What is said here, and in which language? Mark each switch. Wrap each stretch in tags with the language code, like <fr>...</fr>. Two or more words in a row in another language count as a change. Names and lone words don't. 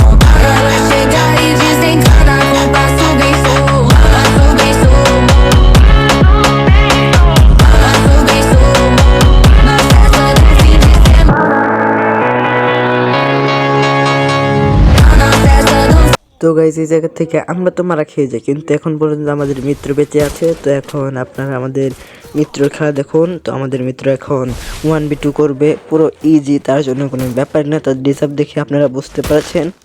<pt>Ela chega e desencana com passo bem solto. Passo bem solto. Passo bem solto. Na festa do fim de semana. Na festa do</pt> <bn>তো গাইজ এই জায়গা থেকে আমরা তো মারা খেয়ে যাই, কিন্তু এখন পর্যন্ত আমাদের মিত্র বেঁচে আছে। তো এখন আপনারা আমাদের মিত্রর খেলা দেখুন। তো আমাদের মিত্র এখন 1v2 করবে, পুরো ইজি, তার জন্য কোনো ব্যাপার না। তার ডিসার্ভ দেখে আপনারা বুঝতে পারছেন।</bn>